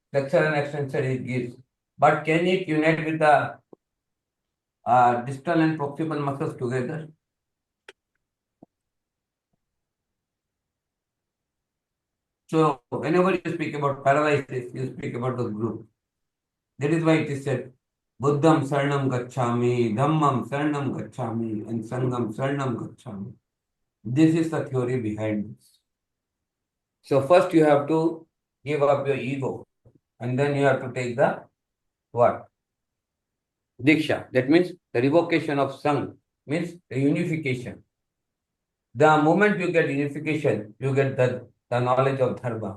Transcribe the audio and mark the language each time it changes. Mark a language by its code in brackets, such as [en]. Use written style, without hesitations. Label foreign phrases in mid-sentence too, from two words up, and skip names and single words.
[en] Flexor and extensor it gives. But can it unite with the distal and proximal muscles together. So whenever you speak about paralysis, you speak about the group. That is why it is said, [pi] Buddham Saranam Gacchami, Dhammam Saranam Gacchami, and Sangam Saranam Gacchami. [en] This is the theory behind this. So first you have to give up your ego, and then you have to take the what? Diksha. That means the revocation of Sang, means the unification. The moment you get unification, you get the knowledge of Dharma.